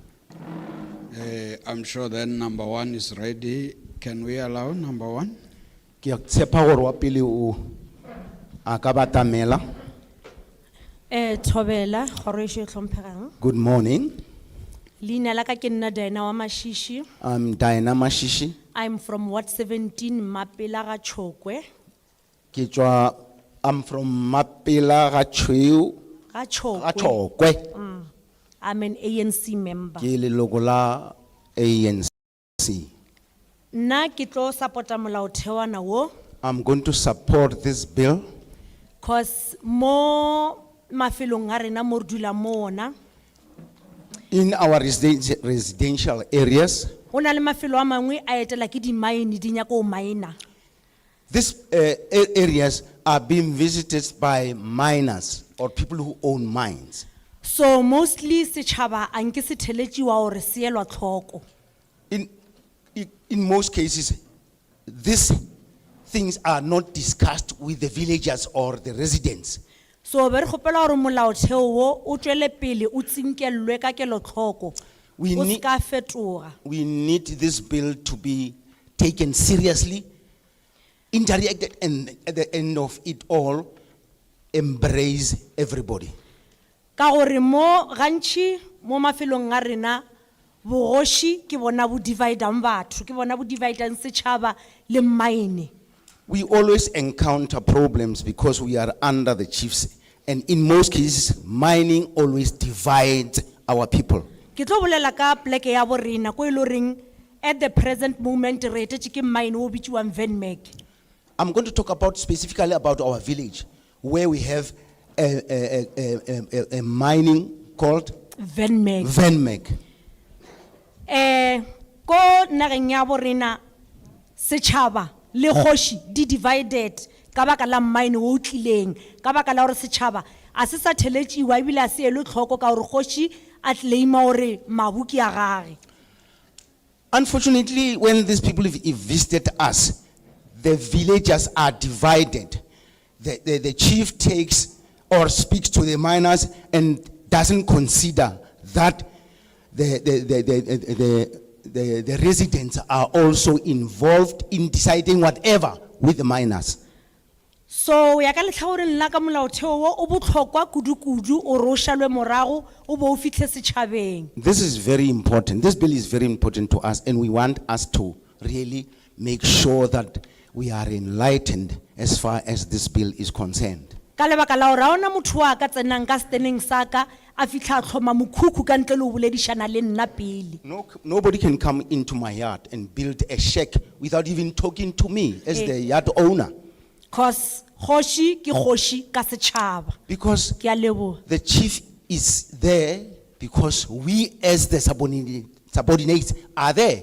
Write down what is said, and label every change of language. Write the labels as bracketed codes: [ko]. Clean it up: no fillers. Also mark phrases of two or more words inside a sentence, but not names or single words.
[en] I'm sure then number one is ready. Can we allow number one? [nso] Ke a tshepa gore wa pele o a ka batamela. Thobela, Horatio Tlhomphegang. [en] Good morning. [nso] Leina la ka ke nna Diana wa Mashishi. [en] I'm Diana Mashishi. I'm from Ward 17, Mapela ga Chokwe. I'm from Mapela ga Chweu. Ga Chokwe. Ga Chokwe. I'm an ANC member. [nso] Ke leloko la ANC. Na ke tlo supporta molaotheo wana wo, [en] I'm going to support this bill [nso] cause mo mafelong a rena mo re dulang mo ona, [en] in our residential areas. [nso] go na le mafelo a mangwe a etela ke di-mine di nyaka o mine. [en] These areas are being visited by miners or people who own mines. [nso] So mostly setšhaba a nke se theletšiwa gore se elwa tlhoko. [en] In most cases, these things are not discussed with the villagers or the residents. [nso] So be re kgopela gore molaotheo wo o tšwele pele o tsinkelwe ka kelotlhoko, o se ka fetoga. [en] We need this bill to be taken seriously, interacted, and at the end of it all, embrace everybody. [nso] Ka gore mo gantši mo mafelong a rena bogoši ke bona bo dividang batho, ke bona bo dividang setšhaba le mine. [en] We always encounter problems because we are under the chiefs, and in most cases, mining always divides our people. [nso] Ke tlo bolela ka pleke ya bo rena ko e le goreng [en] at the present moment [nso] re etetše ke mine o bitšiwang Venmek. [en] I'm going to talk about specifically about our village, where we have a mining called Venmek. Venmek. [nso] Ko nageng ya bo rena setšhaba le kgoši di divided ka baka la mine o tlileng, ka baka la gore setšhaba a se sa theletšiwa ebile a se elwe tlhoko ka gore kgoši a claima gore mabu ke a gage. [en] Unfortunately, when these people have visited us, the villagers are divided. The chief takes or speaks to the miners and doesn't consider that the residents are also involved in deciding whatever with the miners. [nso] So ya ka letlhaoreng la ka molaotheo wo o botlhokwa kudu-kudu o re o šalwe morago o bo o fitlhe setšhabeng. [en] This is very important. This bill is very important to us, and we want us to really make sure that we are enlightened as far as this bill is concerned. [nso] Ka lebaka la gore ga ona motho wa ka tsenang ka steneng sa ka a fitlha a tlhoma mokhukhu ka ntle le o boledišana le nna pele. [en] Nobody can come into my yard and build a shack without even talking to me as the yard owner. [nso] Cause kgoši ke kgoši ka setšhaba. [en] Because [nso] ke a leboga. [en] The chief is there because we as the subordinates are there.